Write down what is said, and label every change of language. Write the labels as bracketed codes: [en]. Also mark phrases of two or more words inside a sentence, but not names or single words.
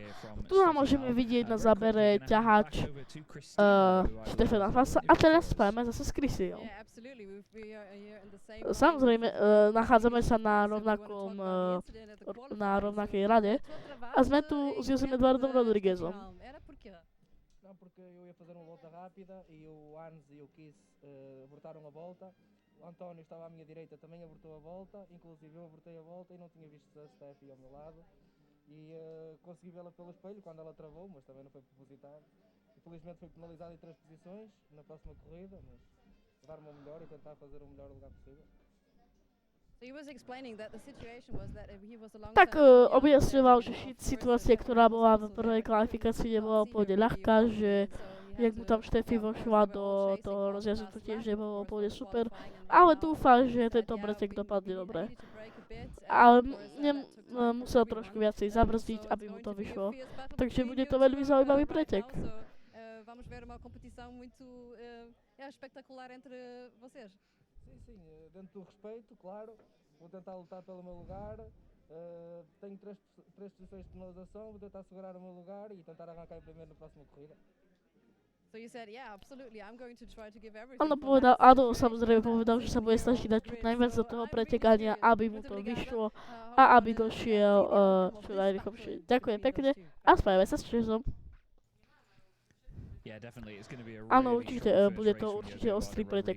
[sk] Tu nám môžeme vidieť na zábere ťahač Štefana Fasa a teraz spájame zase s Chrisiou. Samozrejme, nachádzame sa na rovnakej rade a sme tu s Josem Eduardom Rodriguezom. [pt] O António estava à minha direita, também abortou a volta, inclusive eu abortei a volta e não tinha visto a Steffi ao meu lado e consegui vê-la pelo espelho quando ela travou, mas também não foi propositado. Infelizmente foi penalizado em 3 posições na próxima corrida, mas vou dar o meu melhor e tentar fazer o melhor lugar possível. [sk] Tak objasňoval, že situácia, ktorá bola v prvej kvalifikácii, nebola úplne ľahká, že jak mu tam Šteffi vošla do toho rozjazdu, to tiež nebolo úplne super, ale dúfam, že tento pretek dopadne dobre. Ale musel trošku viacej zabrzdiť, aby mu to vyšlo, takže bude to veľmi zaujímavý pretek. [pt] Sim, dentro do respeito, claro, vou tentar lutar pelo meu lugar, tenho 3 posições de penalização, vou tentar segurar o meu lugar e tentar arrancar em primeiro na próxima corrida. [sk] On povedal, áno, samozrejme povedal, že sa bude snažiť dať čo najviac do toho pretekania, aby mu to vyšlo a aby došiel čo najrychlejšie. Ďakujem pekne a spájame sa s Česom. Áno, určite, bude to určite ostrý pretek.